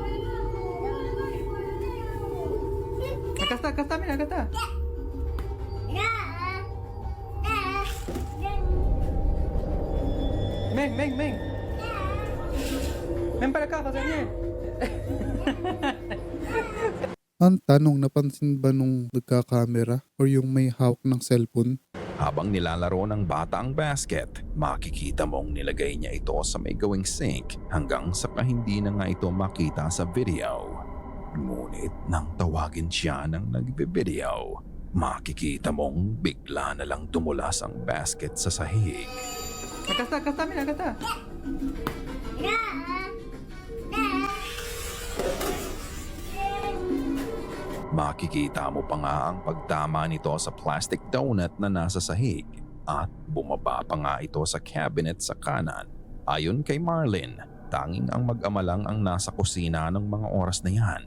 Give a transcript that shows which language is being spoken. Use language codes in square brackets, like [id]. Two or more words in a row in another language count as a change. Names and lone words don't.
[es] Acá está, mira, acá está. Ven, ven, ven. Ven para acá, José Daniel. [tl] Ang tanong, napansin ba nung nagka-camera or yung may hawak ng cellphone? Habang nilalaro ng bata ang basket, makikita mong nilagay niya ito sa may gawing sink hanggang sa hindi na nga ito makita sa video. Ngunit nang tawagin siya ng nagbe-video, makikita mong bigla na lang tumulas ang basket sa sahig. [es] Acá está, mira, acá está. [tl] Makikita mo pa nga ang pagtama nito sa plastic donut na nasa sahig at bumaba pa nga ito sa cabinet sa kanan. Ayon kay Marlene, tanging ang mag-ama lang ang nasa kusina ng mga oras na yan.